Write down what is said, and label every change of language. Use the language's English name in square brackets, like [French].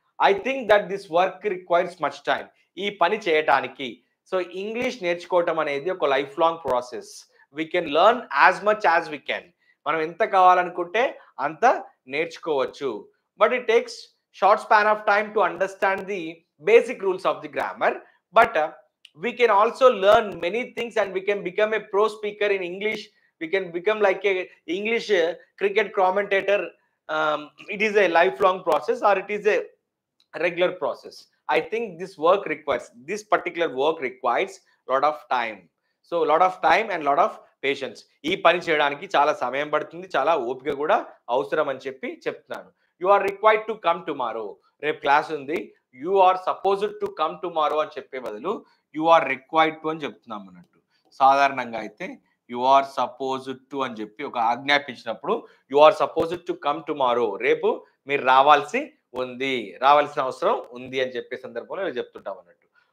[English] I think that this work requires much time. [Telugu] ఈ పని చేయటానికి [English] so [Telugu] ఇంగ్లీష్ నేర్చుకోవటం అనేది ఒక [English] Life long process. We can learn as much as we can. [Telugu] మనం ఎంత కావాలనుకుంటే అంత నేర్చుకోవచ్చు. [English] But it takes short span of time to understand the basic rules of the grammar. But we can also learn many things and we can become a pro speaker in English. We can become like a English cricket commentator. It is a lifelong process or it is a regular process. I think this particular work requires lot of time. So lot of time and lot of patience. [Telugu] ఈ పని చేయడానికి చాలా సమయం పడుతుంది, చాలా ఓపిక కూడా అవసరం అని చెప్పి చెప్తున్నాను. [English] You are required to come tomorrow. [Telugu] రేపు క్లాస్ ఉంది, [English] you are supposed to come tomorrow [Telugu] అని చెప్పే బదులు [English] you are required to [Telugu] అని చెప్తున్నాం అన్నట్టు. సాధారణంగా అయితే [English] you are supposed to [Telugu] అని చెప్పి ఒక ఆజ్ఞాపించినప్పుడు [English] you are supposed to come tomorrow, [Telugu] రేపు మీరు రావాల్సిన అవసరం ఉంది అని చెప్పే సందర్భంలో చెప్తుంటాం అన్నట్టు.